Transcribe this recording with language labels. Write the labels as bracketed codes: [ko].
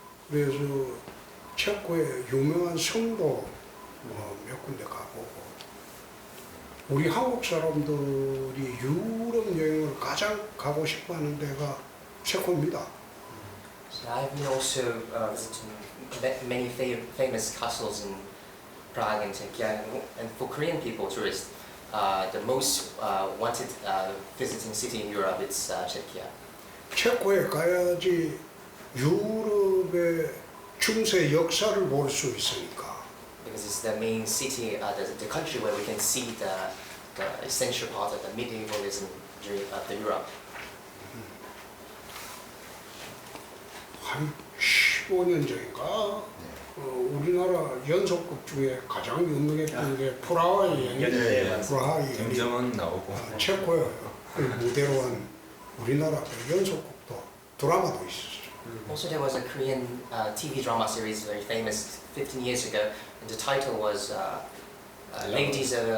[ko] 그래서 체코의 유명한 성도 몇 군데 가보고 우리 한국 사람들이 유럽 여행을 가장 가고 싶어하는 데가 체코입니다. [en] So I've been also visiting many famous castles in Prague and Czechia, and for Korean people, tourists, the most wanted visiting city in Europe is Czechia. [ko] 체코에 가야지 유럽의 중세 역사를 볼 수 있으니까. [en] Because it's the main city, the country where we can see the essential part of the medievalism of the Europe. [ko] 한 15년 전인가 우리나라 연속극 중에 가장 유명했던 게 프라하의 연극, 프라하의 김정은 나오고 체코의 그 무대로 한 우리나라 연속극도 드라마도 있었어요. [en] Also, there was a Korean TV drama series, very famous, 15 years ago, and the title was Ladies